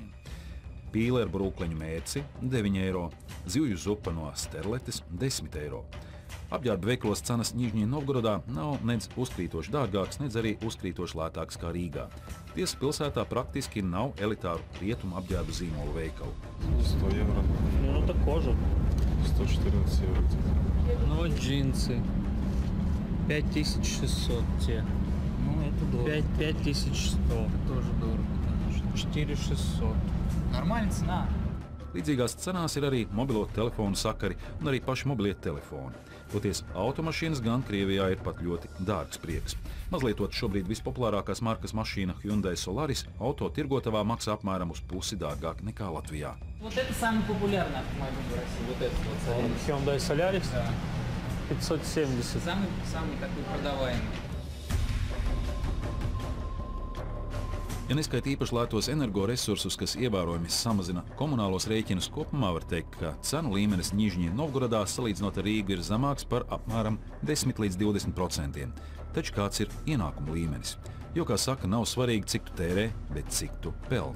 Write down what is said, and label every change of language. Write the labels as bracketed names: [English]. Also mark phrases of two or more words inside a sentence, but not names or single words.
[Latvian] Pīle ar brūkleņu mērci 9 eiro, zivju zupa no sterletes 10 eiro. Apģērba veikalos cenas Nižņie Novgorodā nav nedz uzkrītoši dārgāks, nedz arī uzkrītoši lētāks kā Rīgā. Tiesa pilsētā praktiski nav elitāru rietumu apģērba zīmolu veikalu. [Russian] 100 евро. Ну, это кожа. 114 евро где-то. Ну, вот джинсы. 5600 те. Ну, это дорого. 5100. Тоже дорого, конечно. 4600. Нормальная цена. [Latvian] Līdzīgās cenās ir arī mobilo telefonu sakari un arī paši mobilie telefoni. Toties automašīnas gan Krievijā ir pat ļoti dārgs prieks. Mazlietot šobrīd vispopulārākās markas mašīna Hyundai Solaris auto tirgotavā maksā apmēram uz pusi dārgāk nekā Latvijā. [Russian] Вот это самый популярный автомобиль в России. Вот этот вот Solaris. Hyundai Solaris? Да. 570. Самый такой продаваемый. [Latvian] Ja neskaita īpaši lētos energoresursus, kas ievērojami samazina komunālos rēķinus, kopumā var teikt, ka cenu līmenis Nižņī Novgorodā salīdzinot ar Rīgu ir zemāks par apmēram 10 līdz 20%. Taču kāds ir ienākumu līmenis? Jo, kā saka, nav svarīgi, cik tu tērē, bet cik tu pelni.